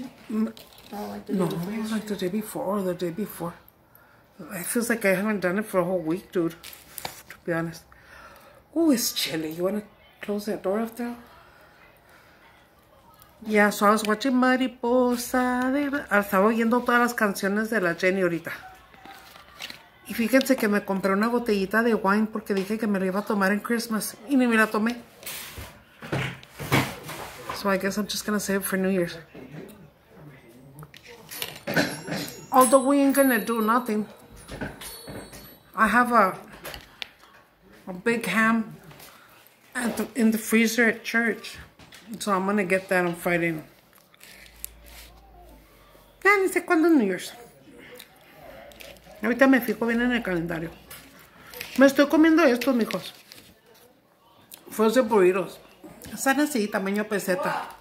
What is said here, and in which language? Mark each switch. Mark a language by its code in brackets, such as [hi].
[en] no, like the day before or the day before. It feels like I haven't done it for a whole week, dude. To be honest. Oh, it's chilly. You want to close that door up there? Yeah, so I was watching Mariposa. [es] Estaba oyendo todas las canciones de la Jenny ahorita. Y fíjense que me compré una botellita de wine porque dije que me la iba a tomar en Christmas. Y ni me la tomé. [en] So I guess I'm just gonna save it for New Year's. Although we ain't gonna do nothing. I have a big ham in the freezer at church. So I'm gonna get that on Friday. [es] Ya ni sé cuándo es New Year's. Ahorita me fijo bien en el calendario. Me estoy comiendo estos, mijos. [en] Frozen burritos. [es] Están así, tamaño peseta.